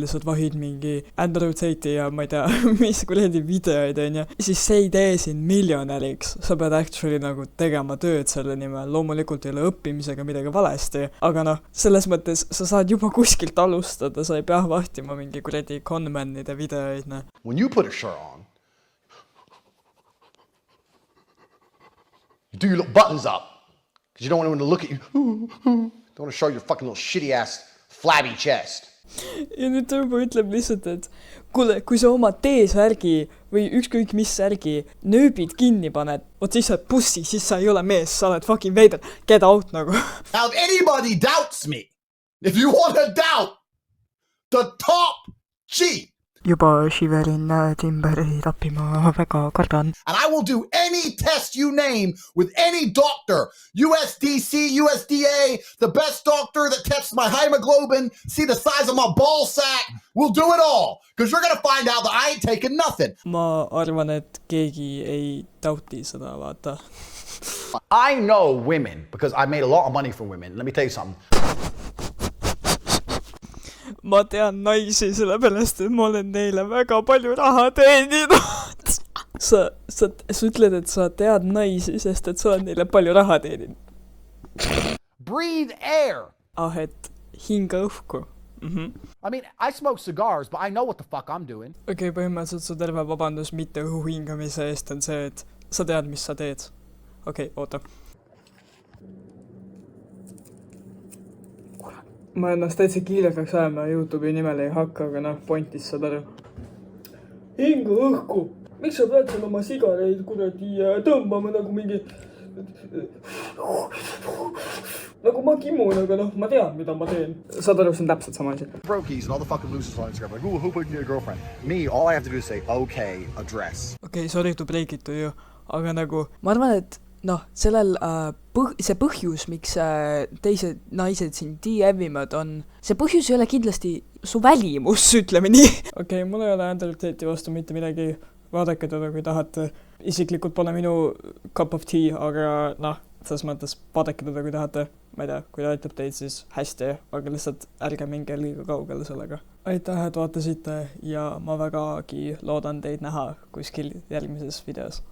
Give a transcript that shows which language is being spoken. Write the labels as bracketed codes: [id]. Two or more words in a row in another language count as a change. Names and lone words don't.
[et] lihtsalt vahid mingi Andrew Tate'i ja ma ei tea, mis kuradi videoid, siis see ei tee sind miljonäriks. Sa pead actually nagu tegema tööd selle nimel. Loomulikult ei ole õppimisega midagi valesti, aga selles mõttes sa saad juba kuskilt alustada, sa ei pea vahtima mingi kuradi conmanide videoid. [en] When you put a shirt on, you do your little buttons up, because you don't want anyone to look at you. Don't want to show your fucking little shitty ass flabby chest. [et] Ja nüüd ta juba ütleb lihtsalt, et kuule, kui sa oma T-särgi või ükskõik mis särgi nööbid kinni paned, siis sa oled pussi, siis sa ei ole mees, sa oled fucking veider, [en] get out nagu. Now if anybody doubts me, if you want to doubt the top G, [et] juba shiverin timberi tappima väga kardan. [en] and I will do any test you name with any doctor, USDC, USDA, the best doctor that tests my hemoglobin, see the size of my ball sack, we'll do it all, because you're going to find out that I ain't taking nothing. [et] Ma arvan, et keegi ei tauti seda, vaata. [en] I know women, because I made a lot of money from women. Let me tell you something. [et] Ma tean naisi sellepärast, et ma olen neile väga palju raha teeninud. Sa ütled, et sa tead naisi, sest et sa oled neile palju raha teeninud. [en] Breathe air. [et] Et hinga õhku. [en] I mean, I smoke cigars, but I know what the fuck I'm doing. [et] Okei, põhimõtteliselt su terve vabandus mitte õhu hingamise eest on see, et sa tead, mis sa teed. Okei, oota. Ma ennast täitsa kiilekaks ajama YouTube'i nimel ei hakka, aga pointis saad aru. Hinga õhku! Miks sa pead seal oma sigareid kuradi tõmbama nagu mingi... Nagu ma kimun, aga ma tean, mida ma teen. Saad aru, see on täpselt sama asi. [en] Brokies and all the fucking losers on Instagram. Like, ooh, who can get a girlfriend? Me, all I have to do is say, okay, address. Okei, sorry to break it to you. [et] Aga nagu, ma arvan, et sellel see põhjus, miks teised naised siin DM-ivad on, see põhjus ei ole kindlasti su välimus, ütleme nii. Okei, mul ei ole Andrew Tate'i vastu mitte midagi, vaadake teda, kui tahate. Isiklikult pole minu [en] cup of tea, [et] aga selles mõttes vaadake teda, kui tahate. Ma ei tea, kui ta aitab teid, siis hästi, aga lihtsalt ärge minge liiga kaugele sellega. Aitäh, et vaatasite ja ma vägagi loodan teid näha kuskil järgmises videos.